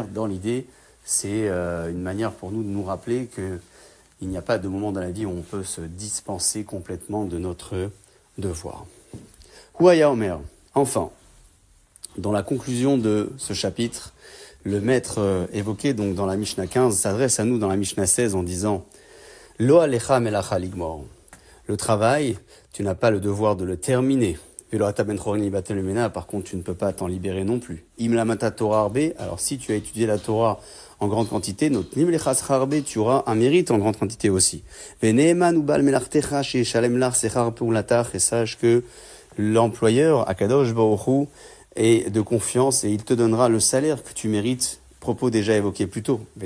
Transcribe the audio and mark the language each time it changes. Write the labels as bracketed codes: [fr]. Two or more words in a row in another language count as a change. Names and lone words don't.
[fr] Dans l'idée, c'est une manière pour nous de nous rappeler qu'il n'y a pas de moment dans la vie où on peut se dispenser complètement de notre devoir. [he] והוא היה אומר. [fr] Enfin, dans la conclusion de ce chapitre, le maître évoqué donc dans la Mishnah 15 s'adresse à nous dans la Mishnah 16 en disant [he] לא עליך המלאכה לגמור. [fr] Le travail, tu n'as pas le devoir de le terminer. Par contre, tu ne peux pas t'en libérer non plus. [he] אם למדת תורה הרבה, [fr] alors si tu as étudié la Torah en grande quantité, tu auras un mérite en grande quantité aussi. Et sache que l'employeur, [he] הקדוש ברוך הוא, [fr] est de confiance et il te donnera le salaire que tu mérites, propos déjà évoqués plus tôt.